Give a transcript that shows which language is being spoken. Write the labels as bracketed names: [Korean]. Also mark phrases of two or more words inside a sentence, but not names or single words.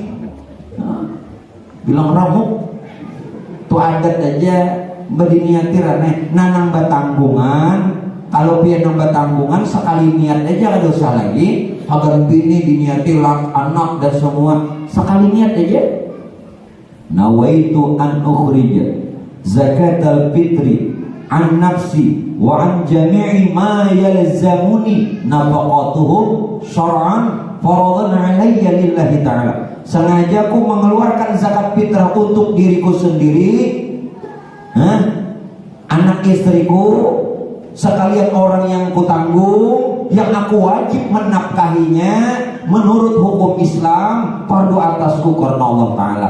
[Banjar] Nah, bilang ramuk, tuh adat aja. Berdiniati raneh nanang batanggungan. Kalau pian nambah tanggungan sekali niat aja ada dosa lagi. Agar bini diniati lak anak dan semua sekali niat aja. [Arabic] نويت أن أخرج زكاة الفطر عن نفسي وعن جميع ما يلزمني نفقاتهم شرعا فرضا علي لله تعالى. [Indonesian] Sengaja aku mengeluarkan zakat fitrah untuk diriku sendiri, anak istriku, sekalian orang yang kutanggung, yang aku wajib menafkahinya menurut hukum Islam, fardu atasku karena Allah Ta'ala.